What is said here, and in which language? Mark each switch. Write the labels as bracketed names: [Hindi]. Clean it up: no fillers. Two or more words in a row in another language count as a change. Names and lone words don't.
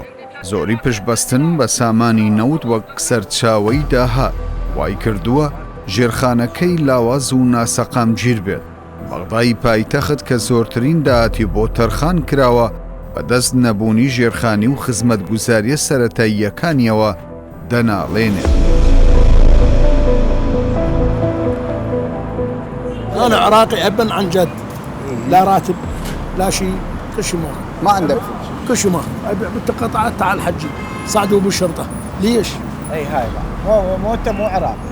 [Central Kurdish] زۆری پشتبەستن بە سامانی نەوت وەک سەرچاوەی داهات وای کردووە ژێرخانەکەی لاواز و ناسەقام گیر بێت. بەغدای پایتەخت کە زۆرترین داهاتی بۆ تەرخان کراوە بەدەست نەبوونی ژێرخانی و خزمەتگوزاریە سەرەتاییەکانیەوە دەناڵێنێت. [Arabic] أنا عراقي أبا عن جد، لا راتب لا شيء، كل شيء ما عندك كل شيء ما أبيع بالتقاطعات. تعال حجي صعدوا بالشرطة. ليش؟ اي هاي مو انت مو عراقي.